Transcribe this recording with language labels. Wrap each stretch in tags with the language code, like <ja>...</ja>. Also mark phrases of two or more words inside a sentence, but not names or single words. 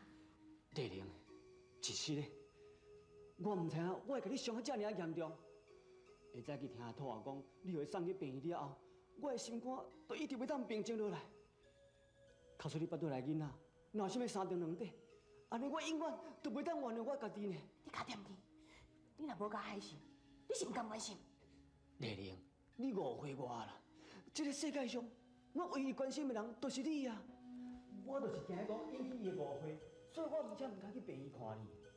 <nan>丽玲，一时咧，我唔知影我会甲你伤得遮尔严重。下早去听阿兔阿讲，你互伊送去病院了后，我的心肝都一直袂当平静落来。假使你捌倒来囡仔，若有啥物三长两短，安尼我永远都袂当原谅我家己呢。你卡点去！你若无甲害心，你是唔甘愿心？丽玲，你误会我啦！这个世界上，我唯一关心的人就是你啊！我就是惊讲引起伊的误会，所以我唔才唔敢去病院看你。</nan>